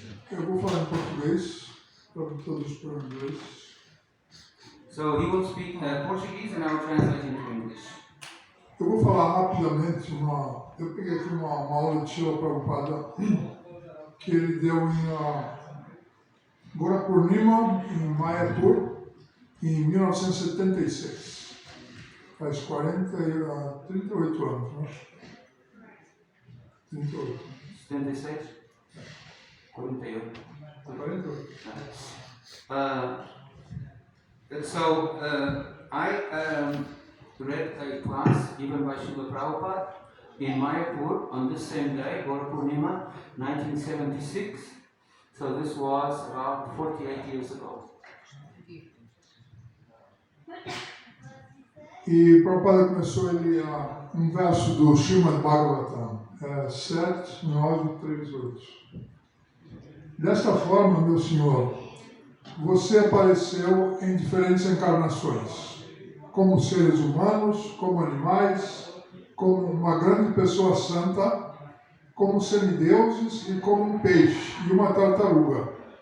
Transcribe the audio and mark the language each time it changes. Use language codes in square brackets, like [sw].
[pt] Eu vou falar em português, para todos para o inglês. [en] So he will speak Portuguese and I will translate into English. [pt] Eu vou falar rapidamente eu peguei aqui uma aula de Srila Prabhupada que ele deu em Gorapurnima, em Mayapur, em 1976. Faz 38 anos, né? 38. 76? 48. 48. [en] I read a class given by Srila Prabhupada in Mayapur on this same day, Gaura Purnima, 1976. So this was about 48 years ago. [pt] E Prabhupada começou um verso do Srimad Bhagavatam, 7, 9, 3, 8. Desta forma, meu Senhor, você apareceu em diferentes encarnações, como seres humanos, como animais, como uma grande pessoa santa, como semideuses e como um peixe e uma tartaruga.